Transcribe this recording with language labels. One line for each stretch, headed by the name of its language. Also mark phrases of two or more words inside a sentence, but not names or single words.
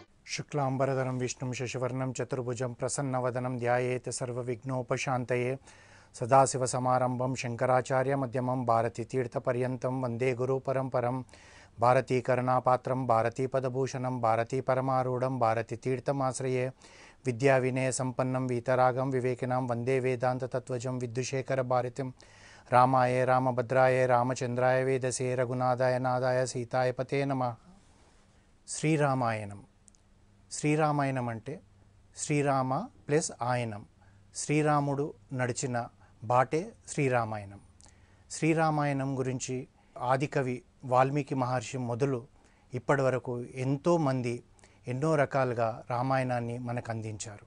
Sanskrit: शुक्लांबरधरं विष्णुं शशिवर्णं चतुर्भुजं प्रसन्नवदनं ध्यायेत् सर्वविघ्नोपशान्तये सदाशिवसमारम्भं शङ्कराचार्यमध्यमं भारतीतीर्थपर्यन्तं वन्दे गुरुपरम्परं भारतीकरुणापात्रं भारतीपदभूषणं भारतीपरमारूढं भारतीतीर्थमाश्रये विद्याविनयसम्पन्नं वीतरागं विवेकिनां वन्दे वेदान्ततत्त्वजं विद्युशेखरभारतीं रामाय रामभद्राय रामचन्द्राय वेदसे रघुनाथाय नाथाय सीताय पते नमः।
Telugu: శ్రీరామాయణం. శ్రీరామాయణం అంటే శ్రీరామ ప్లస్ ఆయనం, శ్రీరాముడు నడిచిన బాటే శ్రీరామాయణం. శ్రీరామాయణం గురించి ఆదికవి వాల్మీకి మహర్షి మొదలు ఇప్పటి వరకు ఎంతోమంది ఎన్నో రకాలుగా రామాయణాన్ని మనకు అందించారు.